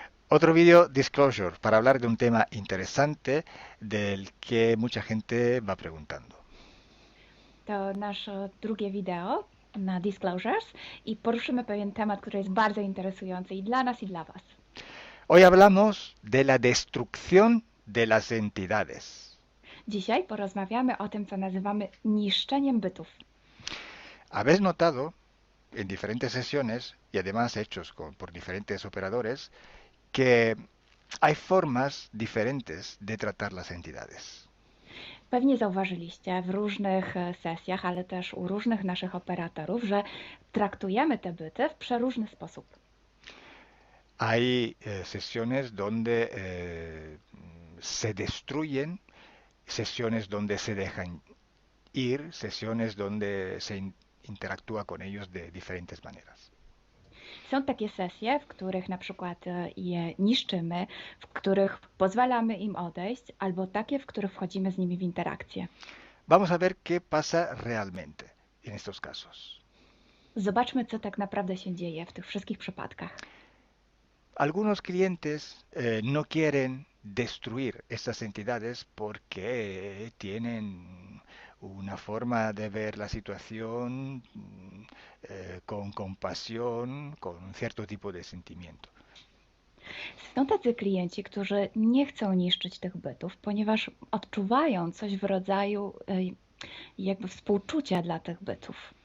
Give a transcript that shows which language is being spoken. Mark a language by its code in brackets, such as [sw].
[es] Otro vídeo disclosure para hablar de un tema interesante del que mucha gente va preguntando. [pl] To nasze drugie wideo na Disclosures i poruszymy pewien temat, który jest bardzo interesujący i dla nas, i dla Was. [es] Hoy hablamos de la destrucción de las entidades. [pl] Dzisiaj porozmawiamy o tym, co nazywamy niszczeniem bytów. [es] Habéis notado en diferentes sesiones y además hechos por diferentes operadores que hay formas diferentes de tratar las entidades. [pl] Pewnie zauważyliście w różnych sesjach, ale też u różnych naszych operatorów, że traktujemy te byty w przeróżny sposób. [es] Hay sesiones donde se destruyen, sesiones donde se dejan ir, sesiones donde se interactúa con ellos de diferentes maneras. [pl] Są takie sesje, w których na przykład je niszczymy, w których pozwalamy im odejść, albo takie, w których wchodzimy z nimi w interakcję. [es] Vamos a ver qué pasa realmente en estos casos. [pl] Zobaczmy, co tak naprawdę się dzieje w tych wszystkich przypadkach. [es] Algunos clientes no quieren destruir estas entidades porque tienen una forma de ver la situación con compasión, con un cierto tipo de sentimiento. [pl] Są tacy klienci, którzy nie chcą niszczyć tych bytów, ponieważ odczuwają coś w rodzaju jakby współczucia dla tych bytów.